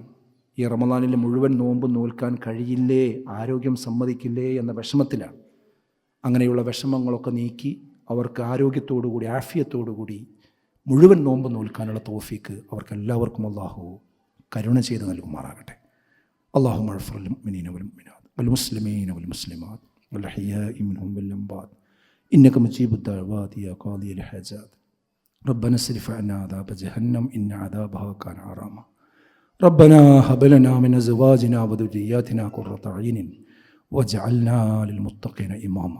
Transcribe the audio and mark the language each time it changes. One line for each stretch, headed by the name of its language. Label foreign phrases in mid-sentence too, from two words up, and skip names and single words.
Malayalam: ഈ റമദാനിൽ മുഴുവൻ നോമ്പ് നോൽക്കാൻ കഴിയില്ലേ, ആരോഗ്യം സമ്മതിക്കില്ലേ എന്ന വിഷമത്തിലാണ്. അങ്ങനെയുള്ള വിഷമങ്ങളൊക്കെ നീക്കി അവർക്ക് ആരോഗ്യത്തോടുകൂടി ആഫിയത്തോടുകൂടി മുഴുവൻ നോമ്പ് നോൽക്കാനുള്ള തൗഫീക്ക് അവർക്കെല്ലാവർക്കും അല്ലാഹു കരുണ ചെയ്ത് നൽകുമാറാകട്ടെ.
Arabic: اللهم اغفر للمؤمنين والمؤمنات والمسلمين والمسلمات والأحياء منهم والأموات إنك مجيب الدعوات يا قاضي الحاجات. ربنا اصرف عنا عذاب جهنم إن عذابها كان غراما. ربنا هب لنا من أزواجنا وذرياتنا قرة أعين واجعلنا للمتقين إماما.